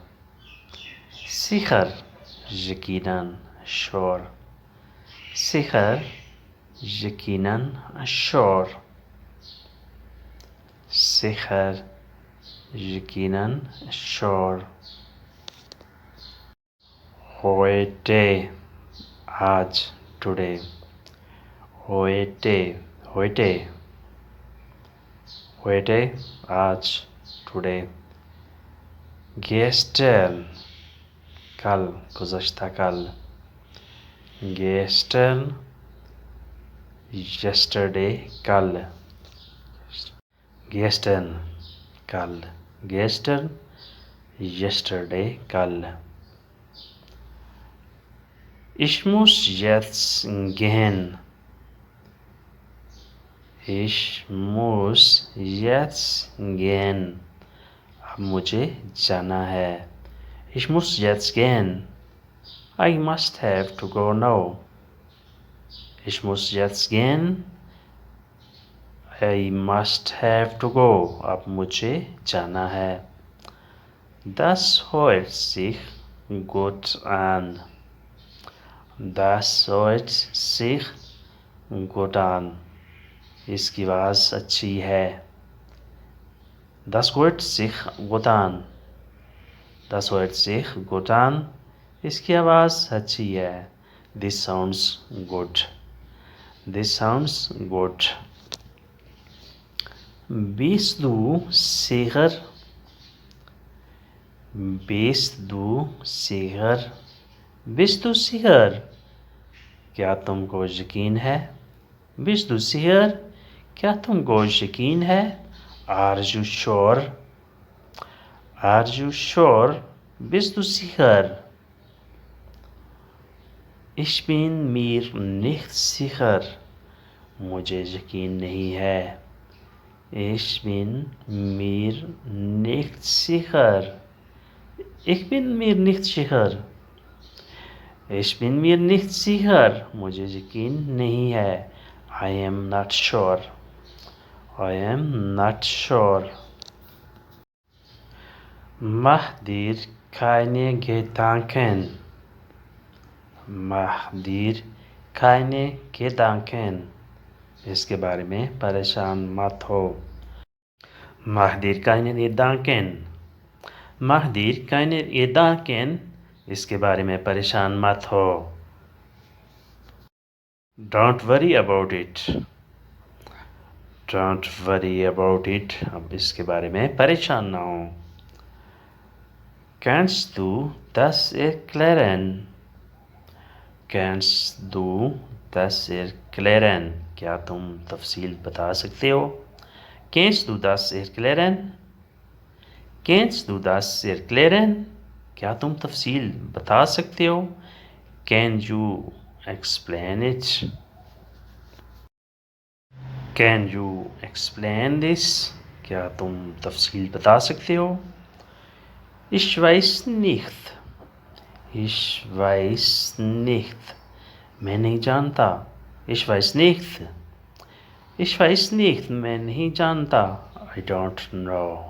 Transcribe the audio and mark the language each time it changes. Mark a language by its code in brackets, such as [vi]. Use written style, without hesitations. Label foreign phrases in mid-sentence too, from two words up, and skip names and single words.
[hi] सिखर यकीनन श्योर, सिखर यकीनन श्योर, सिखर यकीनन श्योर, heute आज today, heute आज today, gestern कल गुज़श्ता कल, [de] gestern yesterday कल, gestern कल, gestern yesterday कल, Ich muss jetzt gehen. Ich muss jetzt gehen. [hi] अब मुझे जाना है. [de] Ich muss jetzt gehen. [en] I must have to go now. [de] Ich muss jetzt gehen. [en] I must have to go. [hi] अब मुझे जाना है. [de] Das hört sich gut an. Das hört sich gut an. [hi] इसकी आवाज़ अच्छी है. [de] Das hört sich gut an. Das hört sich gut an. [hi] इसकी आवाज़ अच्छी है. [en] This sounds good. This sounds good. [de] Bist du sicher? Bist du sicher? Bist du sicher? [hi] क्या तुमको यकीन है? [de] Bist du sicher? [hi] क्या तुमको यकीन है? [en] Are you sure? Are you sure? [de] Bist du sicher? Ich bin mir nicht sicher. [hi] मुझे यकीन नहीं है. [de] Ich bin mir nicht sicher. Ich bin mir nicht sicher. Ich bin mir nicht sicher. [hi] मुझे यकीन नहीं है. [en] I am not sure. I am not sure. [de] Mach dir keine Gedanken. Mach dir keine Gedanken. [hi] इसके बारे में परेशान मत हो. [de] Mach dir keine Gedanken. Mach dir keine Gedanken. [hi] इसके बारे में परेशान मत हो. [en] Don't worry about it. Don't worry about it. अब इसके बारे में परेशान ना हो. [de] Kannst du das erklären? Kannst du das erklären? [hi] क्या तुम तफसील बता सकते हो? [de] Kannst du das erklären? Kannst du das erklären? [hi] क्या तुम तफसील बता सकते हो? [en] Can you explain it? Can you explain this? क्या तुम तफसील बता सकते हो? [de] Ich weiß nicht. Ich weiß nicht. [hi] मैं नहीं जानता. [de] Ich weiß nicht. Ich weiß nicht. [hi] मैं नहीं जानता. [en] I don't know.